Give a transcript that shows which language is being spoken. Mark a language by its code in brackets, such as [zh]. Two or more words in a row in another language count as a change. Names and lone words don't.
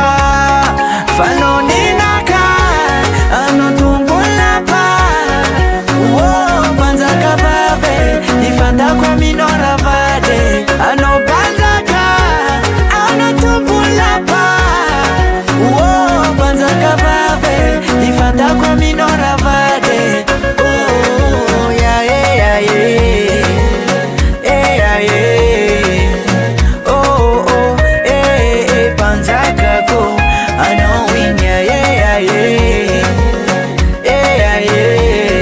[mg] Fanao ninaka, anao tombolapa, panjaka vave, ifantako aminao ravade, anao panjaka, anao tombolapa, panjaka vave, ifantako aminao ravade. [en] Oh, yeah, yeah, yeah, yeah, yeah. Oh, oh, [mg] panjaka ko, anao [en] win, yeah, yeah, yeah, yeah, yeah.